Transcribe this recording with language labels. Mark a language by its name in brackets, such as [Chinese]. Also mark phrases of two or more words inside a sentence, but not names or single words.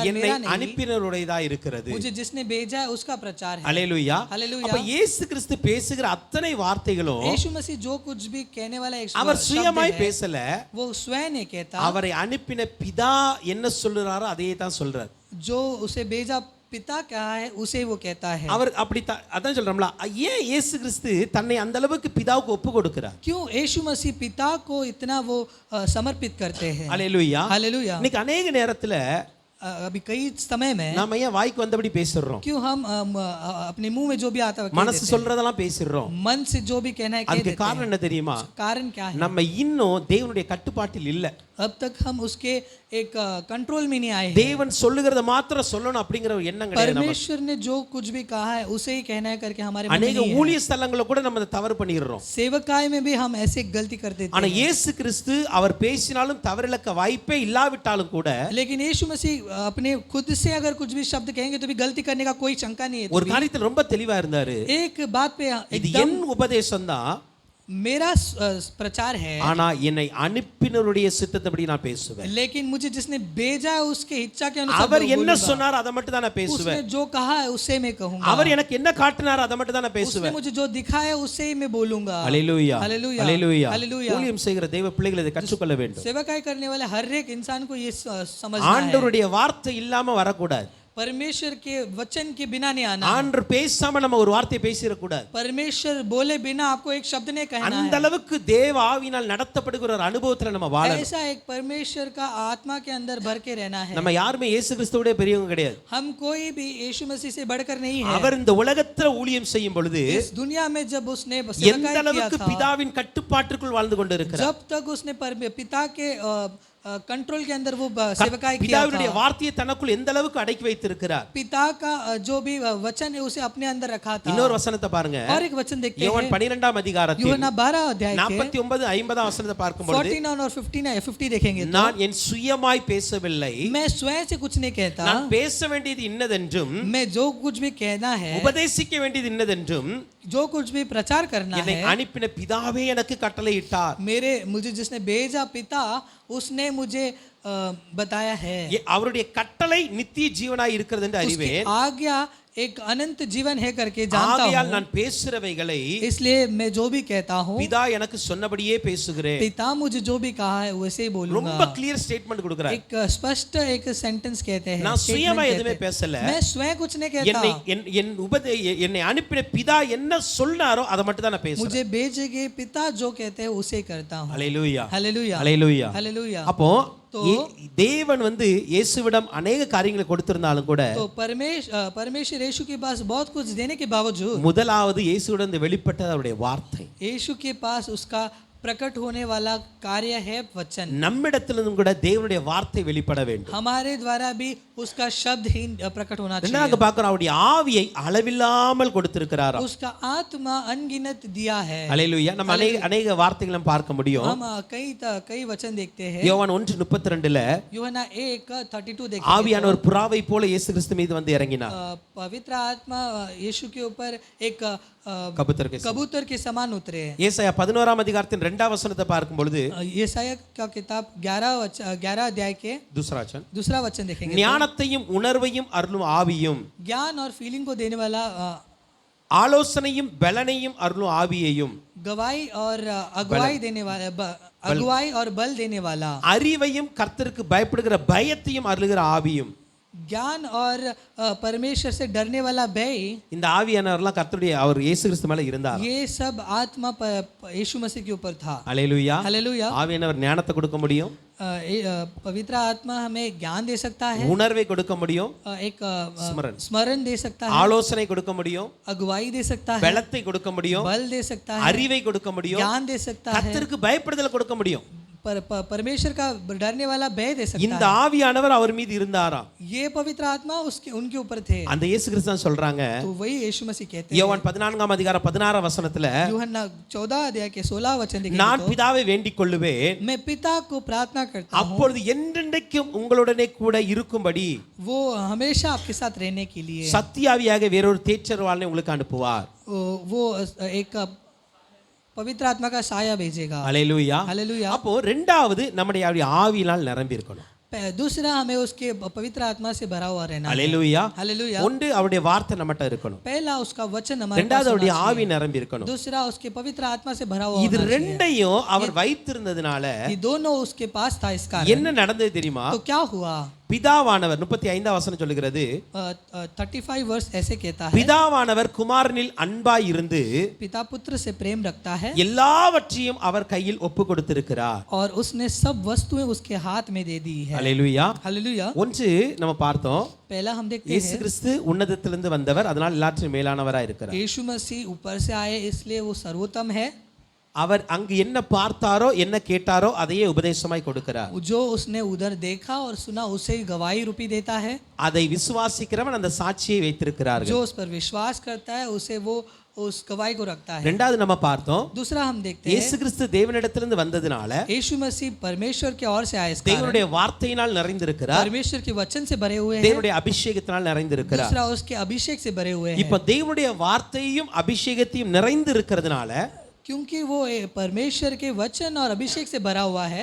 [Tamil] என்னை [Hindi] मेरा नहीं, [Tamil] அனுப்பினருடையதா இருக்கிறது. [Hindi] मुझे जिसने भेजा है उसका प्रचार है। [Tamil] அல்லேலூயா. [Hindi] हालेलुया। [Tamil] அப்ப இயேசு கிறிஸ்து பேசுகிற அத்தனை வார்த்தைகளும் [Hindi] यीशु मसीह जो कुछ भी कहने वाला एक [Tamil] அவர் [Hindi] शब्द [Tamil] சுயமாய் [Hindi] है, [Tamil] பேசல, [Hindi] वो स्वयं नहीं कहता। [Tamil] அவரை அனுப்பின பிதா என்ன சொல்றாரோ அதையே தான் சொல்றார். [Hindi] जो उसे भेजा पिता क्या है उसे वो कहता है। [Tamil] அவர் அப்படி அதான் சொல்றோம்ல, ஏன் இயேசு கிறிஸ்து தன்னை அந்த அளவுக்கு பிதாவுக்கு ஒப்பு கொடுக்கிறார்? [Hindi] क्यों यीशु मसीह पिता को इतना वो समर्पित करते हैं? [Tamil] அல்லேலூயா. [Hindi] हालेलुया। [Tamil] இன்னைக்கு अनेक நேரத்துல [Hindi] अभी कई समय में [Tamil] நாம ஏன் வாய்க்கு வந்தபடி பேசுறோம்? [Hindi] क्यों हम अपने मुंह में जो भी आता है कह [Tamil] மனசு [Hindi] देते [Tamil] சொல்றதெல்லாம் பேசிடுறோம். [Hindi] हैं। मन से जो भी कहना है कह [Tamil] அதுக்கு [Hindi] देते [Tamil] காரணம் [Hindi] हैं। [Tamil] என்ன தெரியுமா? [Hindi] कारण क्या है? [Tamil] நம்ம இன்னும் தேவனுடைய கட்டுப்பாட்டில் இல்ல. [Hindi] अब तक हम उसके एक कंट्रोल में नहीं आए हैं। [Tamil] தேவன் சொல்லுகிறத மாத்திரம் சொல்லணும் அப்படிங்கிற ஒரு எண்ணம் கிடையாது நமக்கு. [Hindi] परमेश्वर ने जो कुछ भी कहा है उसे ही कहना है करके हमारे मन में [Tamil] அநேக [Hindi] नहीं है। [Tamil] ஊழிய ஸ்தலங்கள்ல கூட நம்ம அதை தவறு பண்ணிடுறோம். [Hindi] सेवकाई में भी हम ऐसे गलती कर देते [Tamil] ஆனா [Hindi] हैं। [Tamil] இயேசு கிறிஸ்து அவர் பேசினாலும் தவறிழக்க வாய்ப்பே இல்லாவிட்டாலும் கூட [Hindi] लेकिन यीशु मसीह अपने खुद से अगर कुछ भी शब्द कहेंगे तो भी गलती करने का कोई शंका नहीं है। [Tamil] ஒரு காரியத்துல ரொம்ப தெளிவா இருந்தாரு. [Hindi] एक बात पे [Tamil] இது [Hindi] एकदम [Tamil] என் உபதேசம் தான், [Hindi] मेरा प्रचार है, [Tamil] ஆனா என்னை அனுப்பினருடைய சித்தத்தபடி நான் பேசுவேன். [Hindi] लेकिन मुझे जिसने भेजा है उसके इच्छा के अनुसार [Tamil] அவர் [Hindi] मैं [Tamil] என்ன [Hindi] बोलूंगा। [Tamil] சொன்னார் அதை மட்டும் தான் நான் [Hindi] उसने [Tamil] பேசுவேன். [Hindi] जो कहा है उससे मैं कहूंगा। [Tamil] அவர் எனக்கு என்ன காட்டினார் அதை மட்டும் தான் நான் [Hindi] उसने [Tamil] பேசுவேன். [Hindi] मुझे जो दिखाया उससे ही मैं बोलूंगा। [Tamil] அல்லேலூயா [Hindi] हालेलुया [Tamil] அல்லேலூயா. [Hindi] हालेलुया। [Tamil] ஊழியம் செய்கிற தேவ பிள்ளைகள் இதை கற்றுக்கொள்ள வேண்டும். [Hindi] सेवकाई करने वाले हर एक इंसान को ये समझना है, [Tamil] ஆண்டவருடைய வார்த்தை இல்லாம வரக்கூடாது. [Hindi] परमेश्वर के वचन के बिना नहीं आना। [Tamil] ஆண்டவர் பேசாம நம்ம ஒரு வார்த்தையை பேசிடக்கூடாது. [Hindi] परमेश्वर बोले बिना आपको एक शब्द नहीं कहना [Tamil] அந்த [Hindi] है। [Tamil] அளவுக்கு தேவ ஆவியினால் நடத்தப்படுகிற ஒரு அனுபவத்துல நம்ம வாழணும். [Hindi] ऐसा एक परमेश्वर का आत्मा के अंदर भर के रहना है। [Tamil] நம்ம யாருமே இயேசு கிறிஸ்துவோட பெரியவங்க கிடையாது. [Hindi] हम कोई भी यीशु मसीह से बढ़कर नहीं है। [Tamil] அவர் இந்த உலகத்துல ஊழியம் செய்யும் பொழுது [Hindi] इस दुनिया में जब उसने [Tamil] எந்த [Hindi] सेवकाई किया [Tamil] அளவுக்கு [Hindi] था, [Tamil] பிதாவின் கட்டுப்பாட்டுக்குள் வாழ்ந்து கொண்டிருக்கிறார். [Hindi] जब तक उसने पिता के कंट्रोल के अंदर वो सेवकाई किया [Tamil] பிதாவுடைய [Hindi] था, [Tamil] வார்த்தையை தனக்குள் எந்த அளவுக்கு அடக்கி வைத்திருக்கிறார். [Hindi] पिता का जो भी वचन है उसे अपने अंदर रखा था। [Tamil] இன்னொரு வசனத்தை பாருங்க. [Hindi] और एक वचन देखते [Tamil] யோவான் [Hindi] हैं [Tamil] 12ஆம் அதிகாரத்தில் [Hindi] यूहन्ना 12 अध्याय के [Tamil] 49 50ஆம் வசனத்தை பார்க்கும்போது [Hindi] 49 और 50 देखेंगे तो, [Tamil] நான் என் சுயமாய் பேசவில்லை, [Hindi] मैं स्वयं से कुछ नहीं कहता, [Tamil] நான் பேச வேண்டியது இன்னதென்றும் [Hindi] मैं जो कुछ भी कहना है, [Tamil] உபதேசிக்க வேண்டியது இன்னதென்றும் [Hindi] जो कुछ भी प्रचार करना [Tamil] என்னை [Hindi] है, [Tamil] அனுப்பின பிதாவே எனக்கு கட்டளையிட்டார். [Hindi] मुझे जिसने भेजा पिता उसने मुझे बताया है। [Tamil] அவருடைய கட்டளை நித்திய ஜீவனாய் இருக்கிறது என்று [Hindi] उसकी [Tamil] அறிவேன். [Hindi] आज्ञा एक अनंत जीवन है करके जानता [Tamil] ஆகையால் [Hindi] हूँ, [Tamil] நான் பேசுறவைகளை [Hindi] इसलिए मैं जो भी कहता हूँ [Tamil] பிதா எனக்கு சொன்னபடியே பேசுகிறேன். [Hindi] पिता मुझे जो भी कहा है वैसे ही बोलूंगा। [Tamil] ரொம்ப [English] clear statement [Tamil] கொடுக்கிறார். [Hindi] एक स्पष्ट एक सेंटेंस कहते हैं, [Tamil] நான் [Hindi] statement [Tamil] சுயமா [Hindi] कहते [Tamil] எதுவுமே [Hindi] हैं। [Tamil] பேசல. [Hindi] मैं स्वयं कुछ नहीं कहता, [Tamil] என்னை அனுப்பின பிதா என்ன சொன்னாரோ அதை மட்டும் தான் நான் பேசுறேன். [Hindi] मुझे भेजे गए पिता जो कहते हैं उसे करता हूँ। [Tamil] அல்லேலூயா [Hindi] हालेलुया [Tamil] அல்லேலூயா. [Hindi] हालेलुया। [Tamil] அப்போ [Hindi] तो [Tamil] தேவன் இயேசுவிடம் அநேக காரியங்களை கொடுத்திருந்தாலும் கூட [Hindi] तो परमेश्वर यीशु के पास बहुत कुछ देने के बावजूद [Tamil] முதலாவது இயேசுவிடம் இந்த வெளிப்பட்டது அவருடைய வார்த்தை. [Hindi] यीशु के पास उसका प्रकट होने वाला कार्य है वचन। [Tamil] நம்மிடத்திலிருந்தும் கூட தேவனுடைய வார்த்தை வெளிப்பட வேண்டும். [Hindi] हमारे द्वारा भी उसका शब्द ही प्रकट होना चाहिए। [Tamil] ரெண்டாவது பார்க்கிறோம், அவருடைய ஆவியை அளவில்லாமல் கொடுத்திருக்கிறாராம். [Hindi] उसका आत्मा अनगिनत दिया है। [Tamil] அல்லேலூயா. நம்ம அநேக வார்த்தைகளை பார்க்க முடியும். [Hindi] हम कई वचन देखते हैं। [Tamil] யோவான் 1:32ல [Hindi] यूहन्ना 1:32 देखते [Tamil] ஆவியானவர் புறாவை போல இயேசு கிறிஸ்து மீது வந்து இறங்கினார். [Hindi] पवित्र आत्मा यीशु के ऊपर एक கபூத்தர் के समान उतरे। [Tamil] ஏசாயா 11ஆம் அதிகாரத்தின் 2ஆம் வசனத்தை பார்க்கும் பொழுது [Hindi] यशायाह का किताब 11 अध्याय के दूसरा वचन देखेंगे। [Tamil] ஞானத்தையும் உணர்வையும் அருளும் ஆவியும், [Hindi] ज्ञान और फीलिंग को देने वाला [Tamil] ஆலோசனையும் பலனையும் அருளும் ஆவியையும், [Hindi] गवाही और अगुवाई देने वाला अगुवाई और बल देने वाला, [Tamil] அறிவையும் கர்த்தருக்கு பயப்படுகிற பயத்தையும் அருளுகிற ஆவியும். [Hindi] ज्ञान और परमेश्वर से डरने वाला भय, [Tamil] இந்த ஆவியானவர்லாம் கர்த்தருடைய அவர் இயேசு கிறிஸ்து மேல இருந்தார். [Hindi] ये सब आत्मा यीशु मसीह के ऊपर था। [Tamil] அல்லேலூயா. [Hindi] हालेलुया। [Tamil] ஆவியானவர் ஞானத்தை கொடுக்க முடியும், [Hindi] पवित्र आत्मा हमें ज्ञान दे सकता है, [Tamil] உணர்வை கொடுக்க முடியும், [Hindi] एक स्मरण दे सकता है, [Tamil] ஆலோசனை கொடுக்க முடியும், [Hindi] अगुवाई दे सकता है, [Tamil] பலத்தை கொடுக்க முடியும், [Hindi] बल दे सकता है, [Tamil] அறிவை கொடுக்க முடியும், [Hindi] ज्ञान दे सकता है, [Tamil] கர்த்தருக்கு பயப்படுதலை கொடுக்க முடியும். [Hindi] परमेश्वर का डरने वाला भय दे सकता [Tamil] இந்த ஆவியானவர் அவர் மீது இருந்தாராம். [Hindi] है। ये पवित्र आत्मा उनके ऊपर थे। [Tamil] அந்த இயேசு கிறிஸ்து தான் சொல்றாங்க. [Hindi] तो वही यीशु मसीह कहते हैं। [Tamil] யோவான் 14ஆம் அதிகாரம் 16ஆம் வசனத்துல [Hindi] यूहन्ना 14 अध्याय के 16 वचन देखेंगे [Tamil] நான் [Hindi] तो, [Tamil] பிதாவை வேண்டிக் கொள்ளுவேன், [Hindi] मैं पिता को प्रार्थना करता हूँ, [Tamil] அப்பொழுது என்றென்றைக்கும் உங்களுடனே கூட இருக்கும்படி [Hindi] वो हमेशा आपके साथ रहने के लिए [Tamil] சத்தியாவியாக வேறொரு தேற்றரவாளனை உங்களுக்கு அனுப்புவார். [Hindi] वो एक पवित्र आत्मा का साया भेजेगा। [Tamil] அல்லேலூயா. [Hindi] हालेलुया। [Tamil] அப்போ ரெண்டாவது நம்முடைய ஆவியினால் நிரம்பி இருக்கணும். [Hindi] दूसरा हमें उसके पवित्र आत्मा से भरा हुआ रहना है। [Tamil] அல்லேலூயா. [Hindi] हालेलुया। [Tamil] ஒன்று அவருடைய வார்த்தை நம்மட்ட இருக்கணும், [Hindi] पहला उसका वचन हमारे पास [Tamil] ரெண்டாவது அவருடைய [Hindi] होना [Tamil] ஆவி [Hindi] चाहिए। [Tamil] நிரம்பி இருக்கணும். [Hindi] दूसरा उसके पवित्र आत्मा से भरा हुआ [Tamil] இது [Hindi] होना चाहिए। [Tamil] ரெண்டையும் அவர் வைத்திருந்ததுனால [Hindi] ये दोनों उसके पास था। इस कारण [Tamil] என்ன நடந்தது தெரியுமா? [Hindi] तो क्या हुआ? [Tamil] பிதாவானவர் 35ஆம் வசனம் சொல்லுகிறது, [Hindi] 35 वर्ष ऐसे कहता है, [Tamil] பிதாவானவர் குமாரனில் அன்பாய் இருந்து [Hindi] पिता पुत्र से प्रेम रखता है [Tamil] எல்லாவற்றையும் அவர் கையில் ஒப்பு கொடுத்திருக்கிறார். [Hindi] और उसने सब वस्तुएं उसके हाथ में दे दी है। [Tamil] அல்லேலூயா. [Hindi] हालेलुया। [Tamil] ஒன்று நம்ம பார்த்தோம், [Hindi] पहला हम देखते [Tamil] இயேசு [Hindi] हैं [Tamil] கிறிஸ்து உன்னதத்திலிருந்து வந்தவர், அதனால் எல்லாற்றையும் மேலானவராய் இருக்கிறார். [Hindi] यीशु मसीह ऊपर से आए इसलिए वो सर्वोत्तम है। [Tamil] அவர் அங்கு என்ன பார்த்தாரோ என்ன கேட்டாரோ அதையே உபதேசமாய் கொடுக்கிறார். [Hindi] जो उसने उधर देखा और सुना उसे गवाही रूपी देता है. [Tamil] அதை விசுவாசிக்கிறவன் அந்த சாட்சியை வைத்திருக்கிறார்கள். [Hindi] जो उस पर विश्वास करता है उसे वो उस गवाही को रखता है. [Tamil] இரண்டாவது நம்ம பார்த்தோம், [Hindi] दूसरा हम देखते हैं [Tamil] இயேசு கிறிஸ்து தேவனிடத்திலிருந்து வந்ததினால [Hindi] यीशु मसीह परमेश्वर की ओर से आए, इस कारण [Tamil] தேவனுடைய வார்த்தையினால் நிறைந்திருக்கிறார். [Hindi] परमेश्वर के वचन से भरे हुए हैं. [Tamil] தேவனுடைய அபிஷேகத்தினால் நிறைந்திருக்கிறார். [Hindi] दूसरा उसके अभिषेक से भरे हुए हैं. [Tamil] இப்ப தேவனுடைய வார்த்தையும் அபிஷேகத்தையும் நிறைந்திருக்கிறதுனால [Hindi] क्योंकि वो परमेश्वर के वचन और अभिषेक से भरा हुआ है.